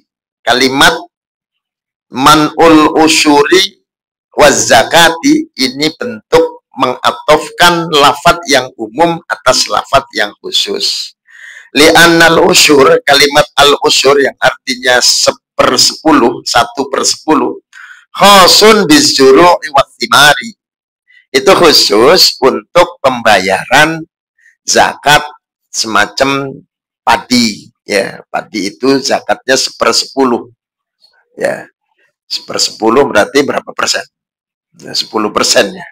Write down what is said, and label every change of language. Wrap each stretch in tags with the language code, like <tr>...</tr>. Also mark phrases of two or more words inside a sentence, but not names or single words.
<id>Kalimat</id> <ar>منع العشور والزكاة</ar> <id>ini bentuk mengatofkan lafadz yang umum atas lafadz yang khusus.</id> <ar>لأن العشر,</ar> <id>kalimat al-usyur yang artinya 1/10, 1/10,</id> <ar>خاص بالزروع والثمار,</ar> <id>itu khusus untuk pembayaran zakat semacam padi, ya. Padi itu zakatnya 1/10, ya. 1/10 berarti berapa persen? Ya, 10% ya.</id>